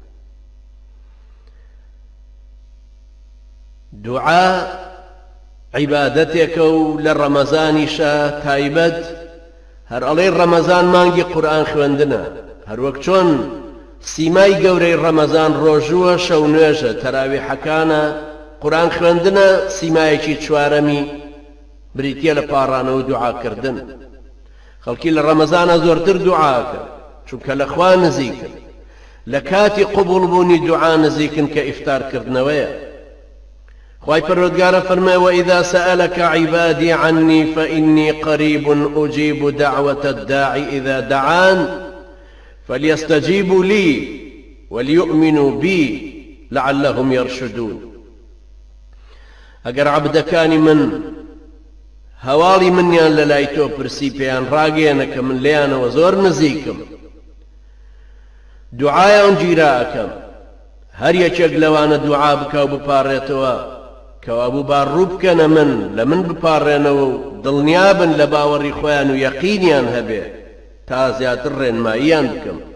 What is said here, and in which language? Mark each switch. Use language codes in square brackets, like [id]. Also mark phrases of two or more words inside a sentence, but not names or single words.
[ckb] دوعا عیبادەتێکە و لە ڕەمەزانیشە تایبەت هەر ئەڵێ ڕەمەزان مانگی قورئان خوێندنە، هەر وەک چۆن سیمای گەورەی ڕەمەزان ڕۆژووە شەو نوێژە تەراویحەکانە، قورئان خوێندنە سیمایەکی چوارەمی بریتیە لە پاڕانەوە و دوعاکردن. خەڵکی لە ڕەمەزانە زۆرتر دوعاکە چونکە لە خوا نزیکن، لە کاتی قبوڵبوونی دوعا نزیکن کە ئیفتارکردنەوەیە. خوای پەروەردگارە فەرمێ [ar] وإذا سألك عبادي عني فإني قريب أجيب دعوة الداعي إذا دعان فليستجيبوا لي وليؤمنوا بي لعلهم يرشدون. [ckb] ئەگەر عەبدەکانی من هەواڵی منیان لە لای تۆ پرسی پێیان ڕاگەیەنە کە من لێیانەوە زۆر نزیکم، دوعایان گیرا ئەکەم، هەر یەکێک لەوانە دوعا بکە و بپاڕێتەوە کەوابوو با ڕوو بکەنە من، لە من بپاڕێنەوە و دڵنیابن لە باوەڕی خۆیان و یەقینیان هەبێ تا زیاتر ڕێنماییان بکەم.